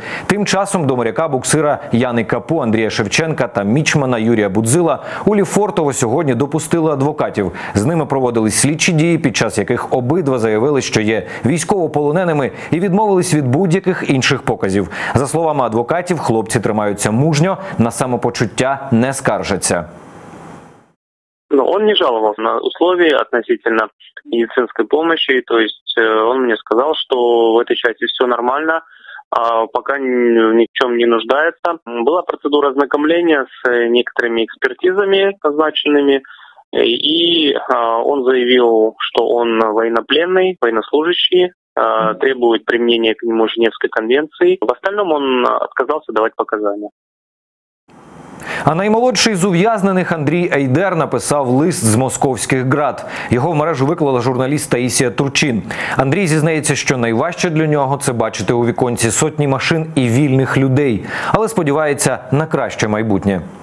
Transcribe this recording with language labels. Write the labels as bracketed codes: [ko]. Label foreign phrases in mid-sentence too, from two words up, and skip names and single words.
[uk] Тим часом до моряка-буксира Яни Капу, Андрія Шевченка та мічмана Юрія Будзила у Ліфортово сьогодні допустили адвокатів. З ними проводились слідчі дії, під час яких обидва заявили, що є військовополоненими і відмовились від будь-яких інших показів. За словами адвокатів, хлопці тримаються мужньо, на самопочуття не скаржаться. [ru] Но он не жаловался на условия относительно медицинской помощи, то есть он мне сказал, что в этой части все нормально, пока ни в чем не нуждается. Была процедура ознакомления с некоторыми экспертизами назначенными, и он заявил, что он военнопленный, военнослужащий, требует применения к нему Женевской конвенции. В остальном он отказался давать показания. [uk] А наймолодший з ув'язнених Андрій Айдер написав лист з московських ґрат. Його в мережу виклала журналіст Таїсія Турчин. Андрій зізнається, що найважче для нього – це бачити у віконці сотні машин і вільних людей. Але сподівається на краще майбутнє.